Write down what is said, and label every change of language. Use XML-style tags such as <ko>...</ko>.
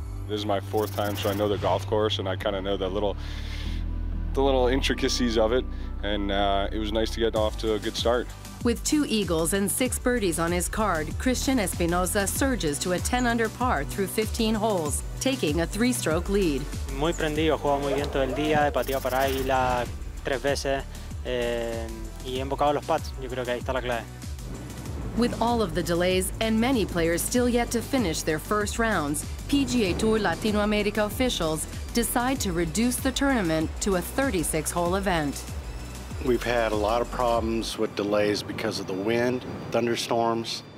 <en>This is my 4th time, so I know the golf course, and I kind of know the little intricacies of it, and it was nice to get off to a good start. With 2 eagles and 6 birdies on his card, Christian Espinosa surges to a 10 under par through 15 holes, taking a 3-stroke lead.</en> <es>Muy prendido, juego muy bien todo el día, he pateado para águila 3 veces. Y he embocado los pads. Yo creo que ahí está la clave.</es> <en>With all of the delays and many players still yet to finish their first rounds, PGA Tour Latinoamérica officials decide to reduce the tournament to a 36-hole event. We've had a lot of problems with delays because of the wind, thunderstorms.</en>